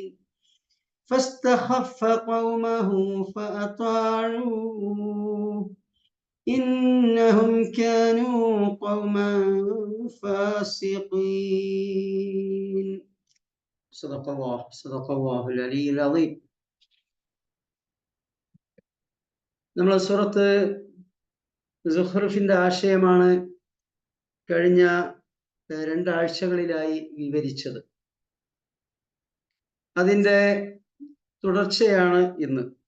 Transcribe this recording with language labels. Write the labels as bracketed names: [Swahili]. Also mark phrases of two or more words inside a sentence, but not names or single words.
[Arabic] فاستخف قومه فأطاعوه إنهم كانوا قوما فاسقين. صدق الله العلي العظيم. [Malayalam] നമ്മൾ സൂറത്ത് സുഖ്റുഫിന്റെ ആശയമാണ് കഴിഞ്ഞ 2 ആഴ്ചകളിലായി വിവരിച്ചത്. അതിൻ്റെ തുടർച്ചയാണ് ഇന്ന്.